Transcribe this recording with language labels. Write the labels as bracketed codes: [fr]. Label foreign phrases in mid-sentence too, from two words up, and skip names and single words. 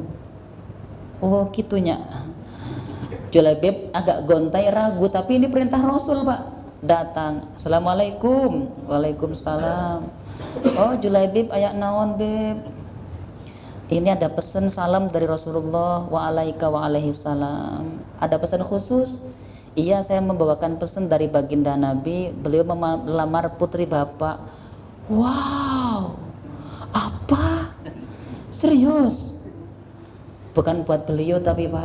[id] Oh gitunya. Julaibib agak gontai ragu, tapi ini perintah Rasul Pak. Datang, Assalamualaikum. Waalaikumsalam. [su] Oh Julaibib ayak naon Beb? [id] Ini ada pesan salam dari Rasulullah, [ar] wa alaika wa alaihi salam. [id] Ada pesan khusus? Iya, saya membawakan pesan dari baginda Nabi, beliau melamar putri Bapak. Wow, apa? Serius? Bukan buat beliau tapi Pak.